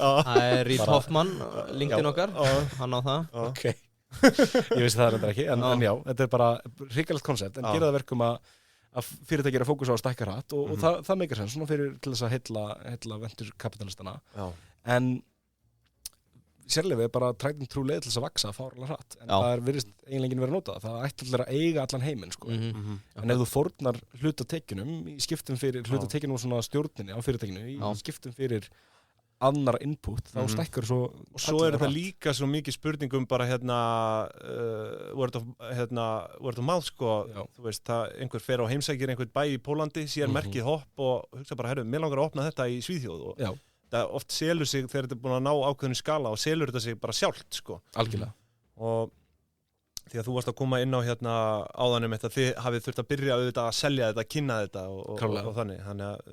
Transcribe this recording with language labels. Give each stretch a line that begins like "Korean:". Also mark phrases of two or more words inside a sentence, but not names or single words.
Icelandic: Það er Reid Hoffman, LinkedIn okkar, hann á það. Ok. Ég vissi það reyndar ekki, en já, þetta er bara hrikalegt koncept, en gera það verkum að fyrirtæki er að fókusa á að stækka hratt og það meikar sens, svona fyrir til þess að heilla venturkapitalistana. En sérleyfi er bara
English: tried and true
Icelandic: leið til þess að vaksa fárlega hratt, en það virðist eiginlega enginn verið að nota það ætti allir að eiga allan heiminn, sko. En ef þú fórnar hlutatekjunum í skiptum fyrir hlutatekjunum og svona stjórninni á fyrirtækinu í skiptum fyrir annar input, þá stækkar svo og svo er þetta líka svo mikið spurningum bara
English: word of mouth,
Icelandic: sko. Þú veist, einhver fer á heimsækir einhvern bæ í Pólandi, sér merkið Hopp og hugsa bara, mér langar að opna þetta í Svíþjóð og það oft selur sig þegar þetta er búin að ná ákveðinu skala og selur þetta sig bara sjálft, sko. Algjörlega. Og því að þú varst að koma inn á áðanum þetta, þið hafið þurft að byrja auðvitað að selja þetta, kynna þetta og þannig að